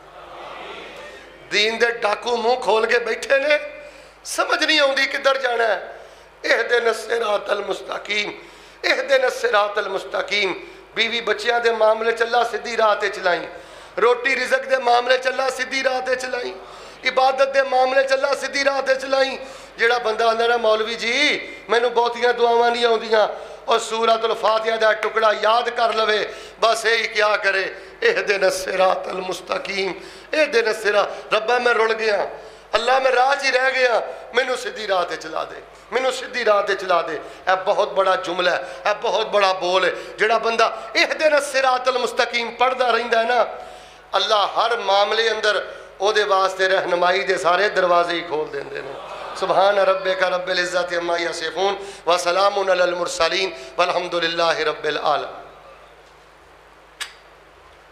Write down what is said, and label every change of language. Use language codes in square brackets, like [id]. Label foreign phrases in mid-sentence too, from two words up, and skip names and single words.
[pa] دین دے ڈاکو منہ کھول کے بیٹھے نے، سمجھ نہیں آؤندی کدھر جانا ہے۔ [ar] اہدنا الصراط المستقیم، اہدنا الصراط المستقیم۔ [pa] بیوی بچیاں دے معاملے چلا سیدھی راہ تے چلائیں، روٹی رزق دے معاملے چلا سیدھی راہ تے چلائیں، عبادت دے معاملے چلا سیدھی راہ تے چلائیں۔ جڑا بندہ آندا نا مولوی جی مینوں بہتیاں دعاواں نہیں آوندیاں، اور سورۃ الفاتحہ دا ٹکڑا یاد کر لوے بس یہی کیا کرے، [ar] اہدنا الصراط المستقیم، اہدنا الصراط۔ [pa] ربا میں رل گیا، اللہ میں راہ ہی رہ گیا، مینوں سیدھی راہ تے چلا دے، مینوں سیدھی راہ تے چلا دے۔ اے بہت بڑا جملہ ہے، اے بہت بڑا بول ہے۔ جڑا بندہ [ar] اہدنا الصراط المستقیم [pa] پڑھدا رہندا ہے نا، اللہ ہر معاملے اندر او دے واسطے رہنمائی دے سارے دروازے ہی کھول دیندے نے۔ [ar] سبحان ربک رب العزت عما یصفون وسلام علی المرسلین والحمد للہ رب العالمین۔